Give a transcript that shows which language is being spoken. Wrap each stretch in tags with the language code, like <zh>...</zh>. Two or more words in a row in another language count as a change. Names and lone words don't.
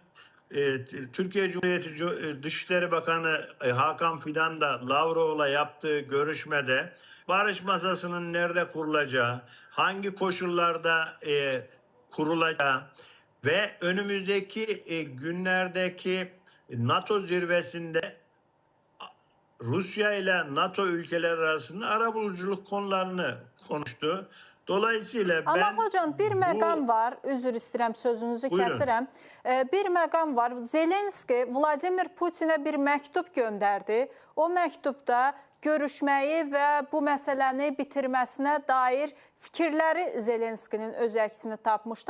<tr>Türkiye Cumhuriyeti Dışişleri Bakanı Hakan Fidan da Lavrov'la yaptığı görüşmede barış masasının nerede kurulacağı, hangi koşullarda kurulacağı ve önümüzdeki günlerdeki NATO zirvesinde Rusya ile NATO ülkeleri arasında arabuluculuk konularını konuştu. Dolayısıyla ben... Ama hocam</tr> <az>bir məqam var, üzr istəyirəm sözünüzü kəsirəm. Bir məqam var, Zelenski Vladimir Putinə bir məktub göndərdi. O məktubda görüşməyi və bu məsələni bitirməsinə dair fikirləri Zelenskinin öz əksini tapmışdı.</az>